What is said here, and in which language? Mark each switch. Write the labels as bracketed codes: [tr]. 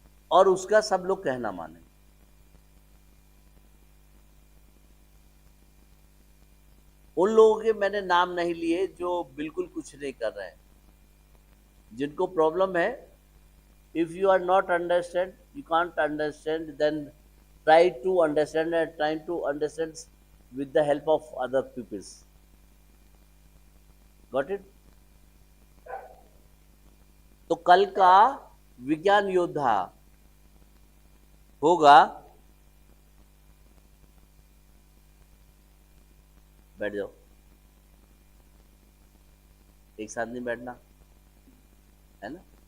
[hi] और उसका सब लोग कहना माने। उन लोगों के मैंने नाम नहीं लिए जो बिल्कुल कुछ नहीं कर रहे हैं, जिनको प्रॉब्लम है। [en] If you are not understand, you can't understand, then try to understand and try to understand with the help of other peoples. Got it? [hi] तो कल का विज्ञान योद्धा होगा, बैठ जाओ, एक साथ नहीं बैठना, है ना।